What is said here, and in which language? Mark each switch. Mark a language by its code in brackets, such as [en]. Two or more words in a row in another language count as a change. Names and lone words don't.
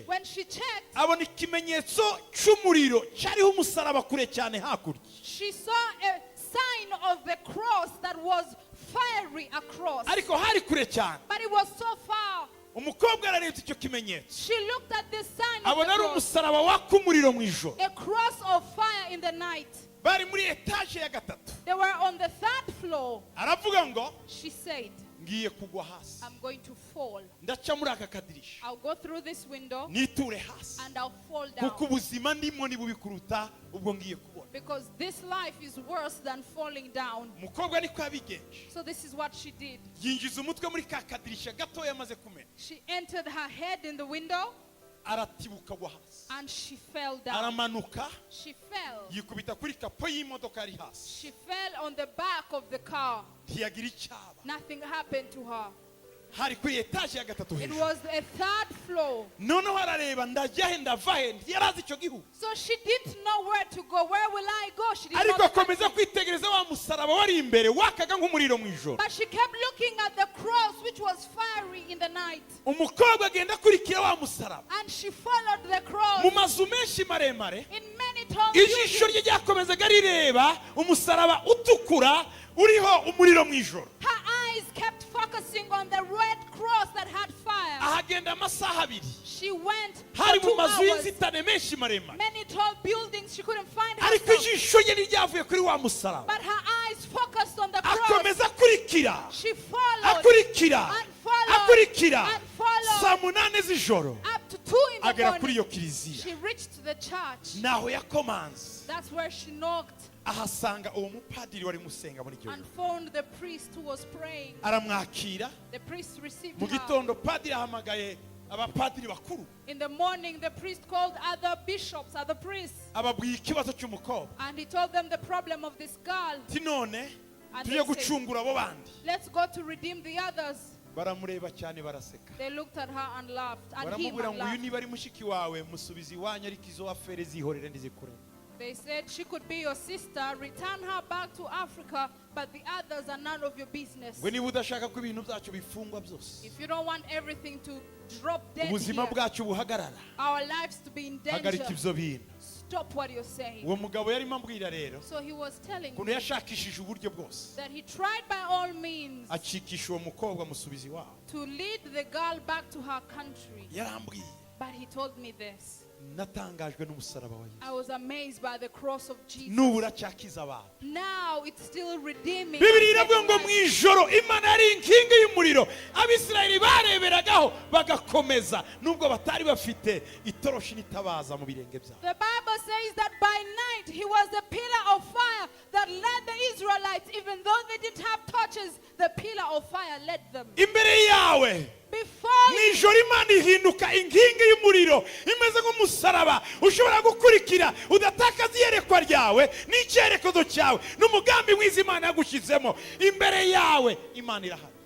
[en] When she checked, she saw a sign of the cross that was fiery across. But it was so far. She looked at this sign of the cross, a cross of fire in the night. They were on the 3rd floor. She said, [rw] ngiye kugwa hasi. [en] I'm going to fall. [rw] Ndaca muri aka kadirisha. [en] I'll go through this window. [rw] Niture hasi. [en] And I'll fall down. [rw] Kuko ubuzima ndimo ni bubi kuruta ubwo ngiye kubona. [en] Because this life is worse than falling down. [rw] Umukobwa niko yabigenje. [en] So this is what she did. [rw] Yinjiza umutwe muri ka kadirisha gato yamaze kumena. [en] She entered her head in the window. [rw] Aratibuka gwa hasi. [en] And she fell down. [rw] Aramanuka. [en] She fell. [rw] Yikubita kuri kapo y'imodoka ari hasi. [en] She fell on the back of the car. [rw] Ntiyagira icyaba. [en] Nothing happened to her. [rw] Hari kuri etaje ya gatatu hejuru. [en] It was a third floor. [rw] Noneho arareba ndajya ndavahe yarazi icyo gihugu. [en] So she didn't know where to go. Where will I go? She didn't [rw] Ariko akomeza kwitegereza wa musaraba wari imbere wakaga nk'umuriro mu ijoro. [en] But she kept looking at the cross which was fiery in the night. [rw] Umukobwa agenda kurikira wa musaraba. [en] And she followed the cross. [rw] Mu mazu menshi maremare. [en] In many tall [rw] ijisho rye ryakomezaga rireba umusaraba utukura uriho umuriro mu ijoro. [en] Her eyes kept focusing on the red cross that had fire. [rw] Ahagenda amasaha abiri. [en] She went [rw] hari [en] for [rw] mu 2 mazu [en] hours. [rw] y'inzitane menshi maremare. [en] Many tall buildings, she couldn't find [rw] ariko [en] herself. [rw] ijisho rye ryavuye kuri wa musaraba. [en] But her eyes focused on the cross. [rw] Akomeza kurikira. [en] She followed. [rw] Akurikira. [en] And followed. [rw] Akurikira. [en] And followed. [rw] Saa munani z'ijoro. [en] Up to 2 in the [rw] agera kuri [en] morning. [rw] iyo kiliziya. [en] She reached the church. [rw] Naho yakomanze. [en] That's where she knocked. [rw] Ahasanga uwo mupadiri wari musenga muri iryo [en] And [rw] joro. [en] found the priest who was praying. [rw] Aramwakira. [en] The priest received [rw] Mu [en] her. [rw] gitondo padiri ahamagaye abapadiri bakuru. [en] In the morning, the priest called other bishops, other priests. [rw] Ababwiye ikibazo cy'umukobwa. [en] And he told them the problem of this girl. [rw] Ti none [en] And [rw] tujye [en] they said, [rw] gucungura abo bandi. [en] let's go to redeem the others. [rw] Baramureba cyane baraseka. [en] They looked at her and laughed. And him [rw] Baramubwira [en] and [rw] ngo uyu [en] laughed. [rw] niba ari mushiki wawe musubiza iwanyu ariko izo afere zihorere ndizikure. [en] They said she could be your sister. Return her back to Africa, but the others are none of your business. [rw] We niba udashaka ko ibintu byacu bifungwa byose. [en] If you don't want everything to drop dead [rw] Ubuzima [en] here, [rw] bwacu buhagarara. [en] our lives to be in [rw] Hagarika [en] danger, [rw] ibyo bintu. [en] stop what you're saying. [rw] Uwo mugabo yarimo ambwira rero. [en] So he was telling [rw] Kuno [en] me [rw] yashakishije uburyo bwose. [en] that he tried by all means [rw] Acikisha uwo mukobwa musubiza iwabo. [en] to lead the girl back to her country. [rw] Yarambwiye. [en] But he told me this. [rw] Natangajwe n'umusaraba wa Yesu. [en] I was amazed by the cross of Jesus. [rw] N'ubu uracyakiza abantu. [en] Now it's still redeeming. [rw] Bibiri iravuga ngo mu ijoro Imana yari inkingi y'umuriro Abisirayeli bareberagaho bagakomeza nubwo batari bafite itoroshi n'itabaza mu birenge byabo. [en] The Bible says that by night he was the pillar of fire that led the Israelites. Even though they didn't have torches, the pillar of fire led them. [rw] Imbere yawe [en] Before [rw] mu ijoro Imana ihinduka inkingi y'umuriro imeze nk'umusaraba ushobora gukurikira udatakaza iyerekwa ryawe n'icyerekezo cyawe n'umugambi mwiza Imana yagushyizemo. Imbere yawe Imana irahari.